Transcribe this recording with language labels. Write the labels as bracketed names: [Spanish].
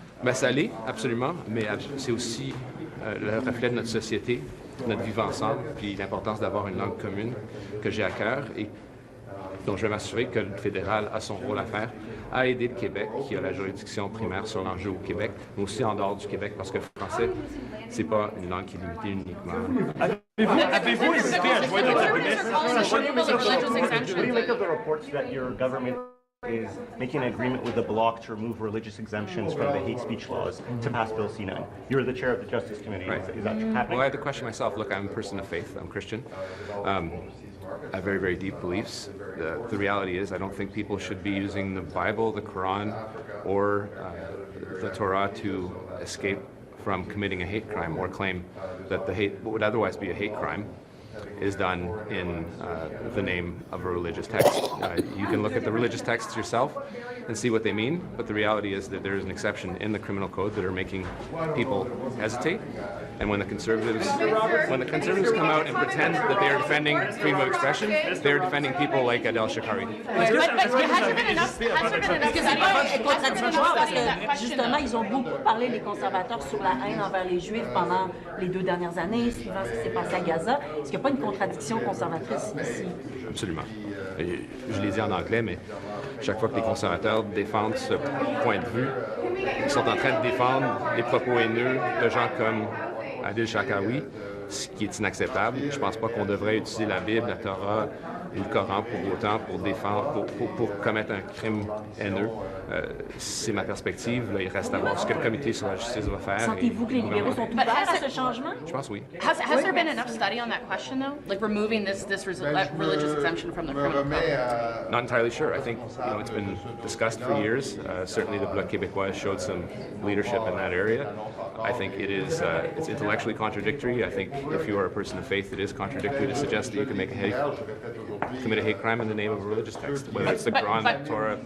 [French] Ben, ça l'est, absolument, mais c'est aussi le reflet de notre société, notre vivre ensemble, puis l'importance d'avoir une langue commune que j'ai à cœur et dont je vais m'assurer que le fédéral a son rôle à faire, à aider le Québec, qui a la juridiction primaire sur l'enjeu au Québec, mais aussi en dehors du Québec, parce que le français, c'est pas une langue qui est limitée uniquement. Avez-vous hésité à joindre le cabinet? [English] What do you make of the reports that your government is making an agreement with the bloc to remove religious exemptions from the hate speech laws to pass Bill C-9? You're the chair of the Justice Committee. Right. Is that happening? Well, I have to question myself. Look, I'm a person of faith. I'm Christian. I have very, very deep beliefs. The reality is I don't think people should be using the Bible, the Quran, or the Torah to escape from committing a hate crime or claim that the hate, what would otherwise be a hate crime, is done in the name of a religious text. You can look at the religious texts yourself and see what they mean, but the reality is that there is an exception in the criminal code that are making people hesitate. And when the conservatives come out and pretend that they are defending freedom of expression, they're defending people like Adel Shakari. Has there been enough [French] C'est contradictoire parce que, justement, ils ont beaucoup parlé, les conservateurs, sur la haine envers les Juifs pendant les 2 dernières années, suivant ce qui s'est passé à Gaza. Est-ce qu'il n'y a pas une contradiction conservatrice ici? Absolument. Et je l'ai dit en anglais, mais chaque fois que les conservateurs défendent ce point de vue, ils sont en train de défendre les propos haineux de gens comme Adil Shakawi, ce qui est inacceptable. Je ne pense pas qu'on devrait utiliser la Bible, la Torah et le Coran pour autant pour défendre, pour commettre un crime haineux. C'est ma perspective. Là, il reste à voir ce que le comité sur la justice va faire. Sentez-vous que les libéraux sont ouverts à ce changement? Je pense oui. [English] Has there been enough study on that question though, like removing this religious exemption from the criminal code? Not entirely sure. I think it's been discussed for years. Certainly, the Bloc Québécois showed some leadership in that area. I think it's intellectually contradictory. I think if you are a person of faith, it is contradictory to suggest that you can commit a hate crime in the name of a religious text, whether it's the Quran, the Torah.